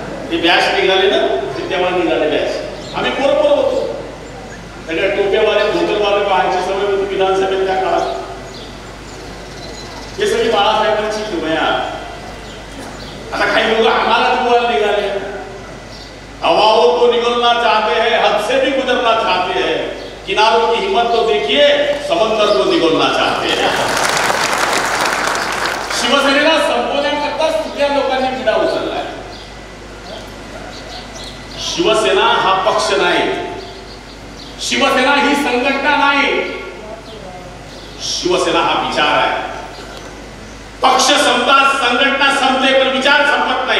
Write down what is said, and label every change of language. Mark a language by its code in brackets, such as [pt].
[mr] ते बॅच निघाले ना, तेव्हा निघाले बॅच. आम्ही पोरपोर होतो. सगळ्या टोप्यावाले धोतरवाले पाहायची सवय होती विधानसभेत त्या काळात. हे सगळी बाळासाहेबांची दुनिया. आता काही लोक आम्हाला जुवायला निघाले. [hi] हवाओं को निगलना चाहते हैं, हद से भी गुजरना चाहते हैं, किनारों की हिम्मत तो देखिए, समंदर को निगलना चाहते हैं. [mr] शिवसेनेला संपवण्याकरता सगळ्या लोकांनी विडा उचललाय. शिवसेना हा पक्ष नाही. शिवसेना ही संघटना नाही. शिवसेना हा विचार आहे. पक्ष संपता, संघटना संपते, पण विचार संपत